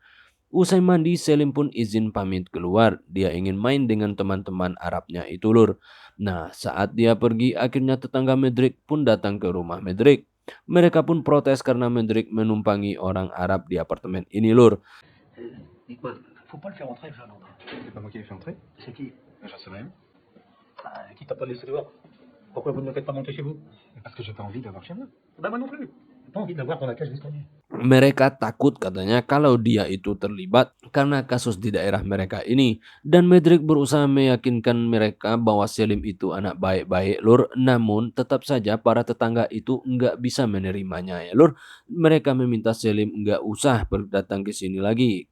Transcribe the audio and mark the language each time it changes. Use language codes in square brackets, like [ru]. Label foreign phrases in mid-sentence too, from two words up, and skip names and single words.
[id] Usai mandi, Selim pun izin pamit keluar. Dia ingin main dengan teman-teman Arabnya itu lur. Nah, saat dia pergi, akhirnya tetangga Medrik pun datang ke rumah Medrik. Mereka pun protes karena Medrik menumpangi orang Arab di apartemen ini lur. [fr] Et quoi? Faut pas le faire entrer, le jeune homme. C'est pas moi qui l'ai fait entrer. C'est qui? J'en sais rien. Qui t'a pas laissé dehors? Pourquoi vous ne le faites pas monter chez vous? Parce que j'ai pas envie d'avoir chez moi. Bah moi non plus. J'ai pas envie de l'avoir dans la cage d'escalier. [id] Mereka takut katanya kalau dia itu terlibat karena kasus di daerah mereka ini. Dan Medrik berusaha meyakinkan mereka bahwa Selim itu anak baik-baik lur. Namun tetap saja para tetangga itu nggak bisa menerimanya ya lur. Mereka meminta Selim nggak usah datang ke sini lagi.